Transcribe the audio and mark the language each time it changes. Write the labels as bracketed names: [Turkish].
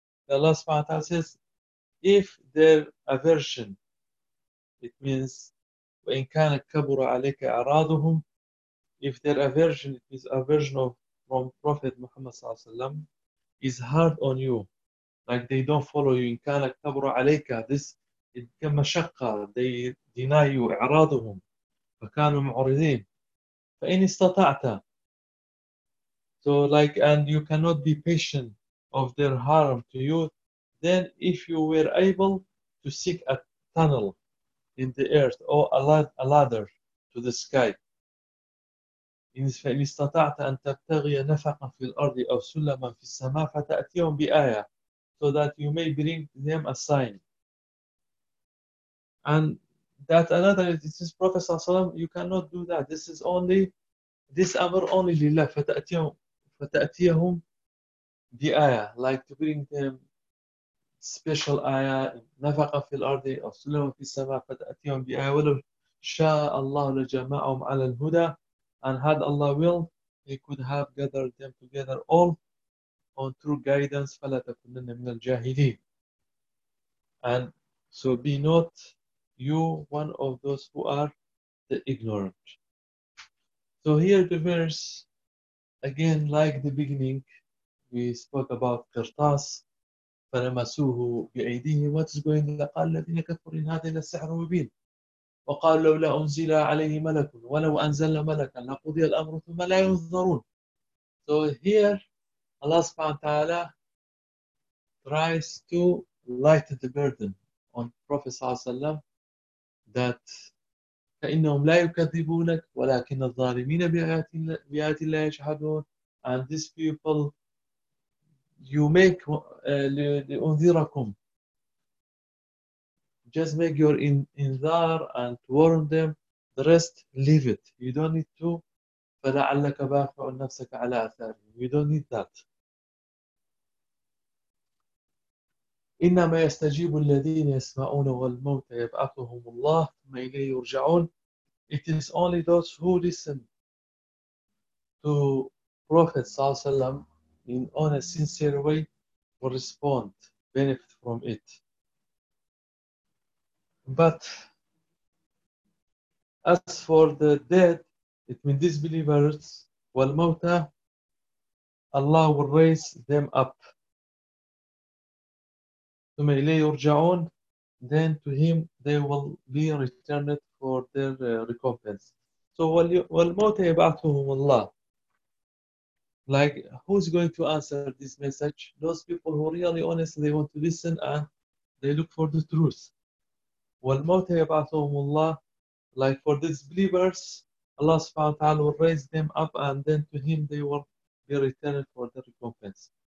[English] Allah subhanahu wa ta'ala says, if their aversion, it means, [Arabic] وَإِنْ كَانَ كَبُرَ عَلَيْكَ أَعْرَاضُهُمْ, [English] if their aversion, it means aversion of from Prophet Muhammad sallallahu alaihi wasallam, is hard on you, like they don't follow you, [Arabic] إِنْ كَانَ كَبُرَ عَلَيْكَ, [English] this, [Arabic] إِنْ كَمَ شَقَّ, [English] they deny you, [Arabic] أَعْرَاضُهُمْ, فَكَانُوا مُعْرِضِينَ, فَإِنْ اسْتَطَعْتَ. [English] So like, and you cannot be patient of their harm to you, then if you were able to seek a tunnel in the earth, or a ladder to the sky. [Arabic] فَإِنْ اسْتَطَعْتَ أَنْ تَبْتَغِيَ نَفَقًا فِي الْأَرْضِ أَوْ سُلَّمًا فِي السَّمَاءِ فَتَأْتِيَهُمْ بِآيَةٍ, [English] so that you may bring them a sign. And that another, this is Prophet ﷺ, you cannot do that. This is only, this amr only lillah, [Arabic] فَتَأْتِيَهُمْ بِآيَةٍ, [English] like to bring them special ayah, [Arabic] نفق في الأرض أو سلم في السماء فتأتيهم بآية ولو شاء الله لجمعهم على الهدى, [English] and had Allah will, He could have gathered them together all on true guidance, [Arabic] فلا تكونن من الجاهلين. [English] And so be not you one of those who are the ignorant. So here the verse, again like the beginning, we spoke about qirtas. [Arabic] فلمسوه بأيديه. [English] What is going on? [Arabic] قال الذين كفروا إن هذا إلا السحر مبين. وقال لولا أنزل عليه ملك ولو أنزل ملكا لقضي الأمر ثم لا ينظرون. [English] So here Allah سبحانه وتعالى tries to lighten the burden on Prophet صلى الله عليه وسلم, that [Arabic] فإنهم لا يكذبونك ولكن الظالمين بآيات الله يجحدون. [English] And these people you make لأنذركم. Just make your انذار and warn them, the rest leave it. You don't need to. [Arabic] فلعلك باخع نفسك على آثارهم. [English] You don't need that. [Arabic] إنما يستجيب الذين يسمعون والموت يبعثهم الله ثم إليه يرجعون. [English] It is only those who listen to Prophet صلى الله عليه وسلم in on a sincere way will respond, benefit from it. But as for the dead, it means disbelievers, والموتى, Allah will raise them up. [Arabic] ثم إليه يرجعون, [English] then to him they will be returned for their recompense. [Arabic] So والموتى يبعثهم الله. [English] Like, who's going to answer this message? Those people who really honest, they want to listen and they look for the truth. [Arabic] والموتى يبعثهم الله. [English] Like for these believers, Allah subhanahu wa ta'ala will raise them up and then to him they will be returned for the recompense.